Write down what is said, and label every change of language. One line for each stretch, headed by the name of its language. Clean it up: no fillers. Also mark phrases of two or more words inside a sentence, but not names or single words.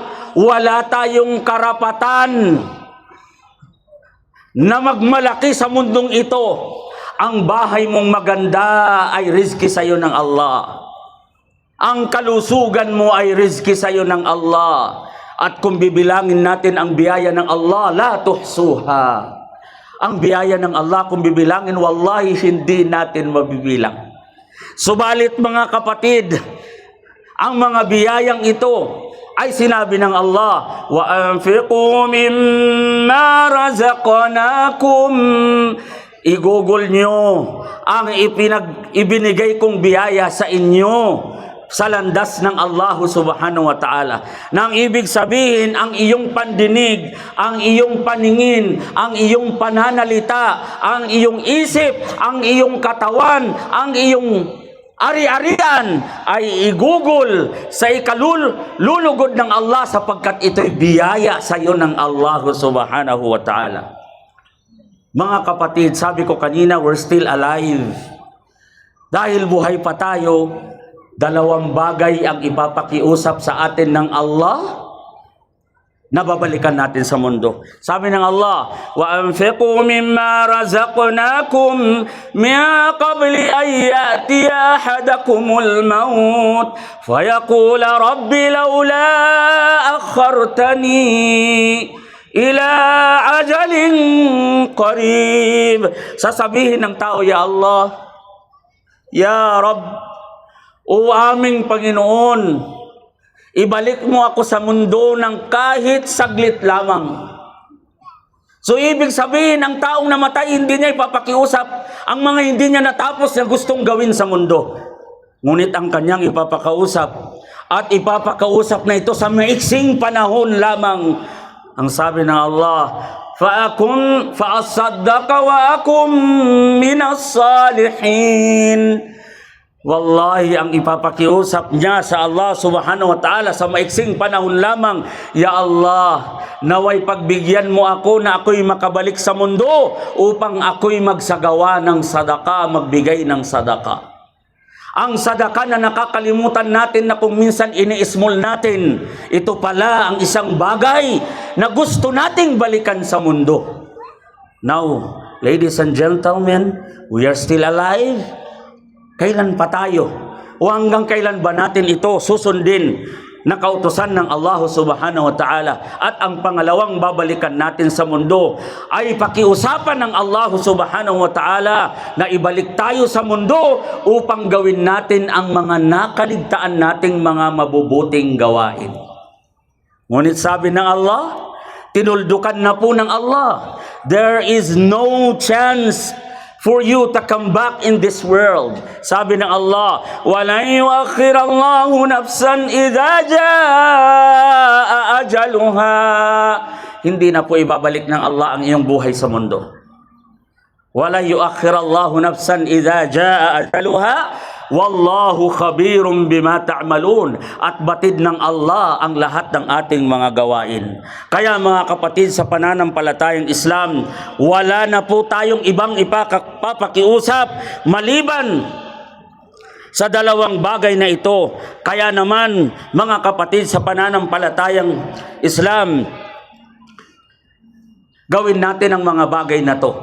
Filipino: Wala tayong karapatan na magmalaki sa mundong ito. Ang bahay mong maganda ay rizki sa iyo ng Allah. Ang kalusugan mo ay rizki sa iyo ng Allah. At kung bibilangin natin ang biyaya ng Allah,
Arabic: لا تحصوها.
Filipino: Ang biyaya ng Allah, kung bibilangin, wallahi hindi natin mabibilang. Subalit mga kapatid, ang mga biyayang ito ay sinabi ng Allah,
Arabic: وأنفقوا مما رزقناكم.
Filipino: Igugol nyo ang ibinigay kong biyaya sa inyo sa landas ng Allah
Arabic: سبحانه وتعالى.
Filipino: Nang ibig sabihin, ang iyong pandinig, ang iyong paningin, ang iyong pananalita, ang iyong isip, ang iyong katawan, ang iyong ari-arian ay igugol sa ikalulugod ng Allah, sapagkat ito'y biyaya sa iyo ng Allah
Arabic: سبحانه وتعالى.
Filipino: Mga kapatid, sabi ko kanina,
English: we're still alive.
Filipino: Dahil buhay pa tayo, dalawang bagay ang ipapakiusap sa atin ng Allah na babalikan natin sa mundo. Sabi ng Allah,
Arabic: وأنفقوا مما رزقناكم من قبل أن يأتي أحدكم الموت فيقول رب لولا أخرتني إلى أجل قريب.
Filipino: Sasabihin ng tao,
Arabic: يا الله يا رب,
Filipino: o aming Panginoon, ibalik mo ako sa mundo ng kahit saglit lamang. So ibig sabihin, ang taong namatay, hindi niya ipapakiusap ang mga hindi niya natapos na gustong gawin sa mundo. Ngunit ang kanyang ipapakausap, at ipapakausap na ito sa maiksing panahon lamang. Ang sabi ng Allah,
Arabic: فأصدق وأكن من الصالحين.
Filipino: Wallahi, ang ipapakiusap niya sa Allah
Arabic: سبحانه وتعالى
Filipino: sa maiksing panahon lamang,
Arabic: يا الله,
Filipino: naway pagbigyan mo ako na ako'y makabalik sa mundo upang ako'y magsagawa ng sadaka, magbigay ng sadaka. Ang sadaka na nakakalimutan natin, na kung minsan ini-small natin, ito pala ang isang bagay na gusto nating balikan sa mundo.
English: Now, ladies and gentlemen, we are still alive.
Filipino: Kailan pa tayo? O hanggang kailan ba natin ito susundin na kautusan ng Allah
Arabic: سبحانه وتعالى?
Filipino: At ang pangalawang babalikan natin sa mundo ay pakiusapan ng Allah
Arabic: سبحانه وتعالى
Filipino: na ibalik tayo sa mundo upang gawin natin ang mga nakaligtaan nating mga mabubuting gawain. Ngunit sabi ng Allah, tinuldukan na po ng Allah,
English: there is no chance for you to come back in this world.
Filipino: Sabi ng Allah,
Arabic: وَلَنْ يُؤَخِّرَ اللَّهُ نَفْسًا إِذَا جَاءَ أَجَلُهَا.
Filipino: Hindi na po ibabalik ng Allah ang iyong buhay sa mundo.
Arabic: وَلَنْ يُؤَخِّرَ اللَّهُ نَفْسًا إِذَا جَاءَ أَجَلُهَا والله خبير بما تعملون.
Filipino: At batid ng Allah ang lahat ng ating mga gawain. Kaya mga kapatid, sa pananampalatayang Islam, wala na po tayong ibang ipapakiusap maliban sa dalawang bagay na ito. Kaya naman mga kapatid, sa pananampalatayang Islam, gawin natin ang mga bagay na to.